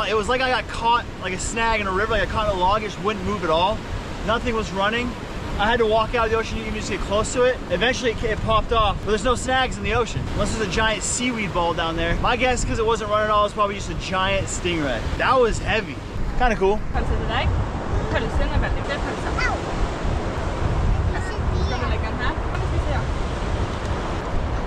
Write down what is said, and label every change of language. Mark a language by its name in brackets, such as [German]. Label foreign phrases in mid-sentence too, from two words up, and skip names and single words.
[English] It was like I got caught like a snag in a river, like I caught a log, it just wouldn't move at all. Nothing was running. I had to walk out of the ocean, you can just get close to it. Eventually it popped off, but there's no snags in the ocean. Unless there's a giant seaweed ball down there. My guess, because it wasn't running at all, it's probably just a giant stingray. That was heavy. Kind of cool. [Norwegian] Pølse til deg. Pølsen er veldig god pølse. Skal du legge den her? Kan du spise, ja.